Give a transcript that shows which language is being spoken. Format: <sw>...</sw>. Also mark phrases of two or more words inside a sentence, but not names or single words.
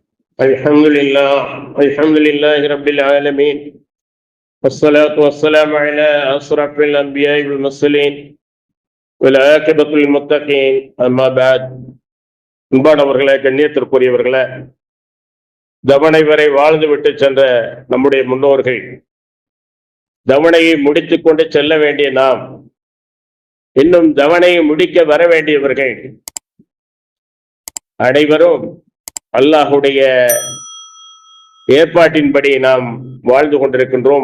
<ar>الحمد لله رب العالمين والصلاة والسلام على أشرف الأنبياء والمرسلين والعاقبة للمتقين أما بعد.</ar> <ta>அன்பானவர்களே, கண்ணியத்திற்குரியவர்களே, தவணை வரை வாழ்ந்து விட்டு சென்ற நம்முடைய முன்னோர்கள், தவணையை முடித்துக் கொண்டு செல்ல வேண்டிய நாம், இன்னும் தவணையை முடிக்க வர வேண்டியவர்கள் அனைவரும் அல்லாஹுடைய ஏற்பாட்டின்படி நாம் வாழ்ந்து கொண்டிருக்கின்றோம்.</ta>